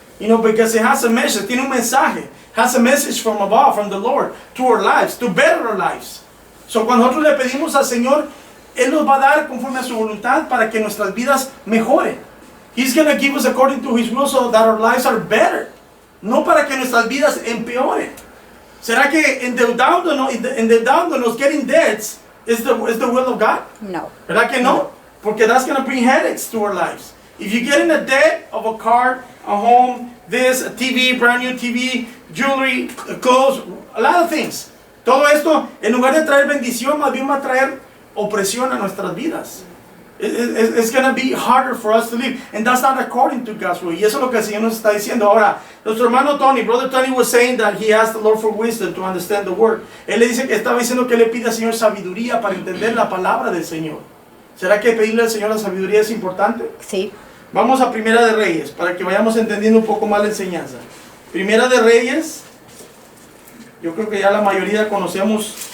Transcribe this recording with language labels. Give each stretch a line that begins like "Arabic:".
English: Because it has a message,
Spanish: tiene un mensaje.
English: Has a message from above, from the Lord, to our lives, to better our lives.
Spanish: So cuando nosotros le pedimos al Señor, Él nos va a dar conforme a su voluntad para que nuestras vidas mejoren.
English: He's going to give us according to His will so that our lives are better.
Spanish: No para que nuestras vidas empeoren. ¿Será que endeudándonos,
English: getting debts,
Spanish: is the will of God? No. ¿Verdad que no? Porque
English: that's going to bring headaches to our lives. If you get in a debt of a car, a home, this, a TV, brand new TV, jewelry, clothes, a lot of things.
Spanish: Todo esto, en lugar de traer bendición, más bien va a traer opresión a nuestras vidas.
English: It's going to be harder for us to live. And that's not according to God's will.
Spanish: Y eso es lo que el Señor nos está diciendo. Ahora, nuestro hermano
English: Brother Tony was saying that he asked the Lord for wisdom to understand the word.
Spanish: Él le dice que estaba diciendo que le pide al Señor sabiduría para entender la palabra del Señor. ¿Será que pedirle al Señor la sabiduría es importante? Sí. Vamos a Primera de Reyes, para que vayamos entendiendo un poco más la enseñanza. Primera de Reyes, yo creo que ya la mayoría conocemos